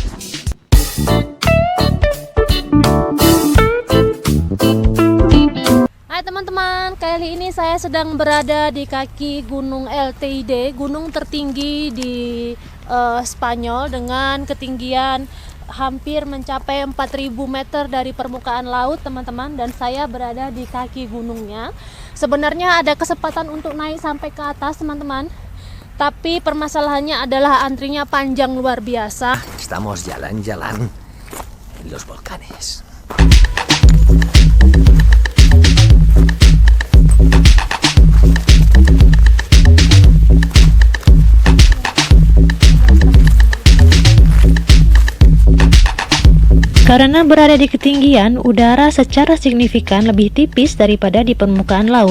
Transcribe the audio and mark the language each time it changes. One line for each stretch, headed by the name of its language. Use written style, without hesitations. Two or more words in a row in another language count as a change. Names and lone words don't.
Indonesian: Hai teman-teman, kali ini saya sedang berada di kaki Gunung LTID, gunung tertinggi di Spanyol dengan ketinggian hampir mencapai 4000 meter dari permukaan laut teman-teman, dan saya berada di kaki gunungnya. Sebenarnya ada kesempatan untuk naik sampai ke atas teman-teman, tapi permasalahannya adalah antrinya panjang luar biasa.
Spanish: Estamos jalan-jalan en los volcanes.
Indonesian: Karena berada di ketinggian, udara secara signifikan lebih tipis daripada di permukaan laut.